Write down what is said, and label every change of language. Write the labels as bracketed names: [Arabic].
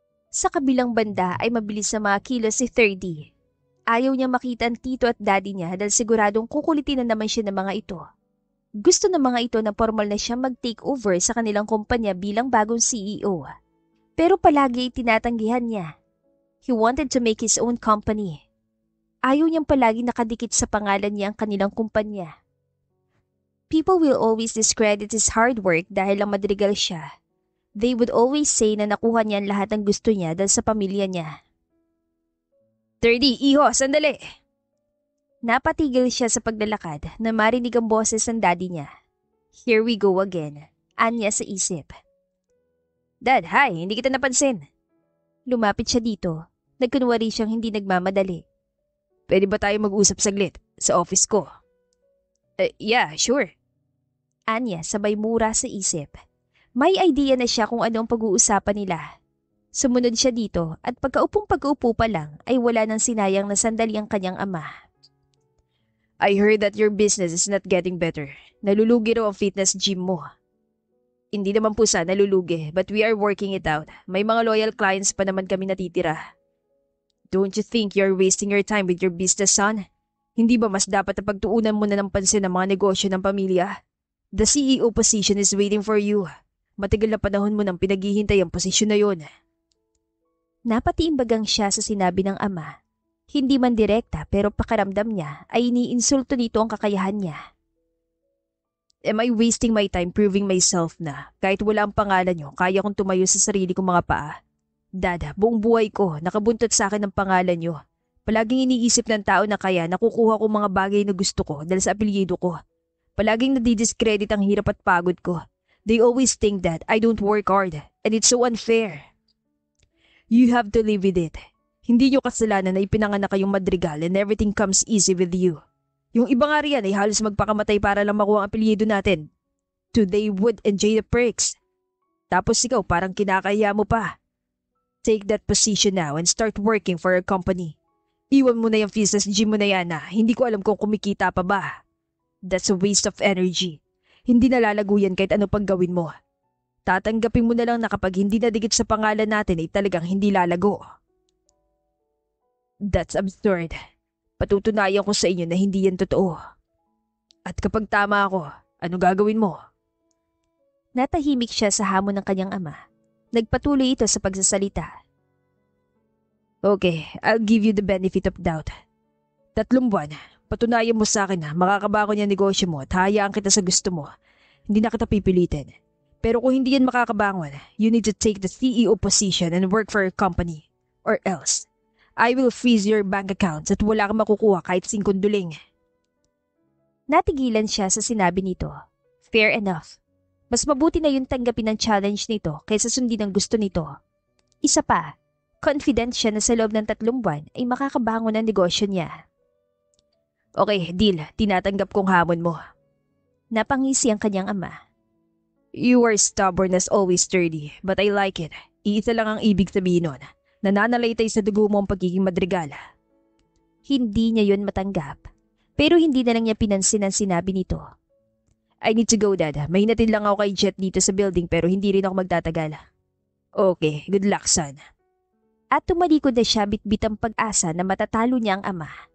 [Filipino] Sa kabilang banda ay mabilis na mga kilos si 30. Ayaw niya makita ang tito at daddy niya dahil siguradong kukulitin na naman siya ng mga ito. Gusto ng mga ito na formal na siya mag-take over sa kanilang kumpanya bilang bagong CEO. Pero palagi tinatanggihan niya. [English] He wanted to make his own company. [Filipino] Ayaw niyang palagi nakadikit sa pangalan niya ang kanilang kumpanya. [English] People will always discredit his hard work [Filipino] dahil lang madrigal siya. [English] They would always say [Filipino] na nakuha niya ang lahat ng gusto niya dahil sa pamilya niya. 30, iho, sandali! Napatigil siya sa paglalakad na marinig ang boses ng daddy niya. [English] Here we go again, [Filipino] anya sa isip. Dad, hi, hindi kita napansin. Lumapit siya dito. Nagkunwari siyang hindi nagmamadali. Pwede ba tayo mag-usap saglit sa office ko? [English] Yeah, sure. [Filipino] Anya sabay mura sa isip. May idea na siya kung ano ang pag-uusapan nila. Sumunod siya dito at pagkaupo pa lang ay wala nang sinayang na sandali ang kanyang ama. [English] I heard that your business is not getting better. [Filipino] Nalulugi raw ang fitness gym mo. Hindi naman po sa nalulugi, [English] but we are working it out. [Filipino] May mga loyal clients pa naman kami natitira. [English] Don't you think you're wasting your time with your business, son? [Filipino] Hindi ba mas dapat na pagtuunan mo na ng pansin ang mga negosyo ng pamilya? [English] The CEO position is waiting for you. [Filipino] Matagal na panahon mo nang pinaghihintay ang posisyon na yon. Napatiimbagang siya sa sinabi ng ama. Hindi man direkta pero pakaramdam niya ay iniinsulto nito ang kakayahan niya. [English] Am I wasting my time proving myself [Filipino] na kahit wala ang pangalan niyo, kaya kong tumayo sa sarili kong mga paa? Dad, buong buhay ko, nakabuntot sa akin ang pangalan niyo. Palaging iniisip ng tao na kaya nakukuha ko mga bagay na gusto ko dahil sa apelyido ko. Palaging nadidiscredit ang hirap at pagod ko. [English] They always think that I don't work hard and it's so unfair. You have to live with it. [Filipino] Hindi niyo kasalanan na ipinanganak kayong madrigal [English] and everything comes easy with you. [Filipino] Yung iba nga riyan ay halos magpakamatay para lang makuha ang apelyido natin. [English] They would enjoy the perks. [Filipino] Tapos ikaw parang kinakaya mo pa. [English] Take that position now and start working for your company. [Filipino] Iwan mo na yung fitness gym mo na yan hindi ko alam kung kumikita pa ba. [English] That's a waste of energy. [Filipino] Hindi nalalago yan kahit ano pang gawin mo. Tatanggapin mo na lang na kapag hindi nadikit sa pangalan natin ay talagang hindi lalago. [English] That's absurd. [Filipino] Patutunayan ko sa inyo na hindi yan totoo. At kapag tama ako, ano gagawin mo? Natahimik siya sa hamon ng kanyang ama. Nagpatuloy ito sa pagsasalita. [English] Okay, I'll give you the benefit of doubt. [Filipino] 3 buwan, patunayan mo sa akin na makakabangon yung negosyo mo at hayaan kita sa gusto mo. Hindi na kita pipilitin. Pero kung hindi yan makakabangon, [English] you need to take the CEO position and work for your company. Or else, I will freeze your bank accounts [Filipino] at wala kang makukuha kahit 5 duling. Natigilan siya sa sinabi nito. [English] Fair enough. [Filipino] Mas mabuti na yung tanggapin ang challenge nito kaysa sundin ang gusto nito. Isa pa, confident siya na sa loob ng 3 buwan ay makakabangon ang negosyo niya. [English] Okay, deal. [Filipino] Tinatanggap kong hamon mo. Napangisi ang kanyang ama. [English] You are stubborn as always, sturdy, but I like it. [Filipino] Iisa lang ang ibig sabihin nun. Nananalaytay sa dugo mo ang pagiging madrigal. Hindi niya yun matanggap. Pero hindi na lang niya pinansin ang sinabi nito. [English] I need to go, Dad. [Filipino] May hinatid lang ako kay Jet dito sa building pero hindi rin ako magtatagal. [English] Okay, good luck, son. [Filipino] At tumalikod na siya bitbit ang pag-asa na matatalo niya ang ama.